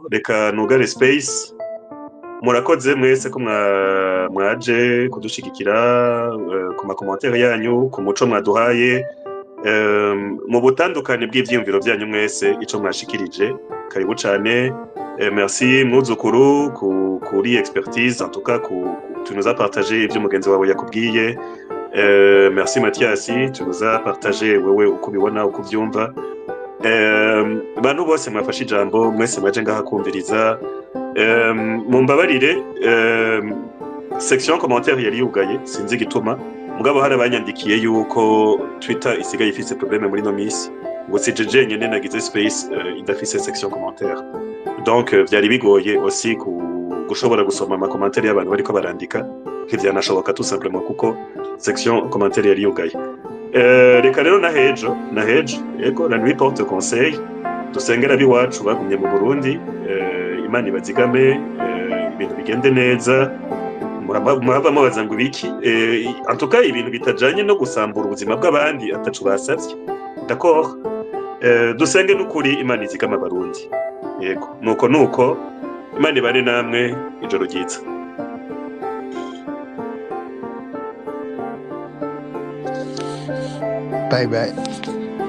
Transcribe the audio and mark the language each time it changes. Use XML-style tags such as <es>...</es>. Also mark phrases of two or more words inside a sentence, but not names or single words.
<rn>reka nugare space murakoze mwese ko mwaje kudushigikira ku makomantere yanyu ku muco mwaduhaye mu butandukane bw'ivyiyumviro byanyu mwese ico mwashikirije karibu cane.</rn> <fr>Merci</fr> <rn>mwuzukuru kuri</rn> <fr>expertise en tout cas tu nous as partagé</fr> <rn>ivyo mugenzi wawe yakubwiye.</rn> <fr>Merci Mathias tu nous as partagé</fr> <rn>wewe uko bibona uko vyumva. Bantu bose mwafashe ijambo mwese mwaje ngaha kumviriza mumbabarire</rn> <fr>section commentaire</fr> <rn>yari yugaye sinzi gituma mugabo hari abanyandikiye yuko Twitter isigaye ifise problème muri no misi ngo sijeje nyene nagize space idafise</rn> <fr>section commentaire</fr> <rn>donc vyari bigoye aussi gushobora gusoma ama commentaire y'abantu bariko barandika nk'ivyanashoboka</rn> <fr>tout simplement</fr> <rn>kuko</rn> <fr>section commentaire</fr> <rn>yari yugaye. Reka rero na hejo ego</rn> <fr>la nuit porte conseil</fr> <rn>dusengera biwacu bagumye mu Burundi Imana ibazigame ibintu bigende neza murava mubaza ngo ibiki</rn> <fr>en tout cas</fr> <rn>ibintu bitajanye no gusambura ubuzima bw'abandi atacu basavye d'accord. Dusenge n'ukuri Imana izigama abarundi yego nuko Imana ibane namwe ijoro ryiza.</rn> <en>Bye bye.</en>